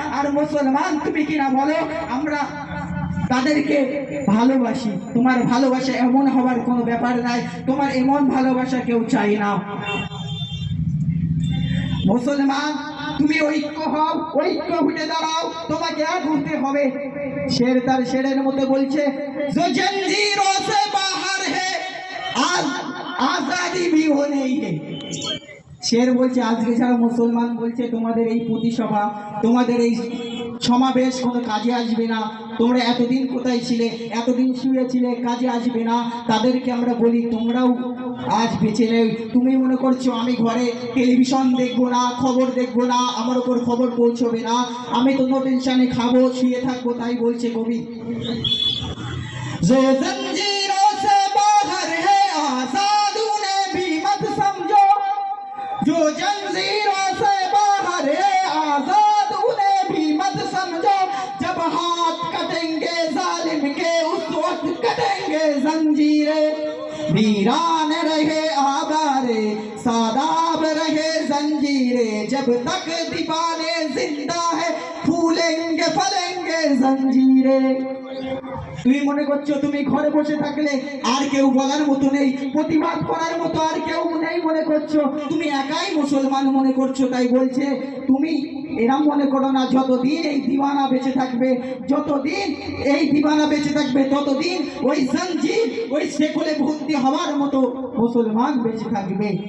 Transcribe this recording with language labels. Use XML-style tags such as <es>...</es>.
<bn>আর মুসলমান তুমি কিনা বলো আমরা তাদেরকে ভালোবাসি। তোমার ভালোবাসা এমন হওয়ার কোনো ব্যাপার নাই, তোমার এমন ভালোবাসা কেউ চাই না। মুসলমান তুমি ঐক্য হও, ঐক্য উঠে দাঁড়াও, তোমাকে এক উঠতে হবে। শের তার শেরের মতো বলছে,</bn> <hi>जो जंजीरों से बाहर है आज आजादी भी हो नहीं है।</hi> <bn>শের বলছে আজকে যারা মুসলমান বলছে তোমাদের এই প্রতিসভা, তোমাদের এই সমাবেশ কোনো কাজে আসবে না, তোমরা এতদিন কোথায় ছিলে, এতদিন শুয়েছিলে, কাজে আসবে না, তাদেরকে আমরা বলি তোমরাও আজ বেঁচে নেই। তুমি মনে করছো আমি ঘরে টেলিভিশন দেখবো না, খবর দেখবো না, আমার উপর খবর পৌঁছবে না, আমি তো নো টেনশনে খাবো শুয়ে থাকবো। তাই বলছে কবি,</bn> <hi>जो जंजीरों से बाहर है आजाद उन्हें भी मत समझो, जो जंजीरों से बाहर है आजाद उन्हें भी मत समझो, जब हाथ कटेंगे जालिम के उस वक्त कटेंगे जंजीरें, वीरान रहे आबारे सादाब रहे जंजीरें, जब तक दीवाने जिंदा है फूलेंगे फलेंगे जंजीरें।</hi> <bn>তুমি মনে করছো তুমি ঘরে বসে থাকলে আর কেউ বলার মতো নেই, প্রতিবাদ করার মতো আর কেউ নেই মনে করছো, তুমি একাই মুসলমান মনে করছো। তাই বলছে তুমি এরম মনে করো না, যতদিন এই দিওয়ানা বেঁচে থাকবে, যতদিন এই দিওয়ানা বেঁচে থাকবে, ততদিন ওই জঞ্জির, ওই শেকলে ভর্তি হওয়ার মতো মুসলমান বেঁচে থাকবে।</bn>